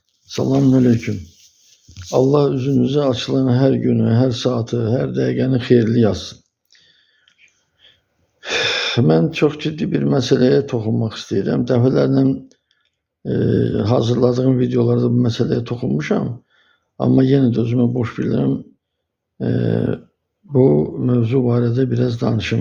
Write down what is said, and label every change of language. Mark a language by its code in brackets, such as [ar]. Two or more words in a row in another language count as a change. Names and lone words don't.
[az] Selamünaleyküm. Allah üzünüze açılan her günü, her saati, her dəqiqəni xeyirli yazsın. Mən çox ciddi bir məsələyə toxunmaq istəyirəm. Dəfələrlə hazırladığım videolarda bu məsələyə toxunmuşam. Amma yenə də özümə boş bilirəm. Bu mövzu barədə biraz danışım.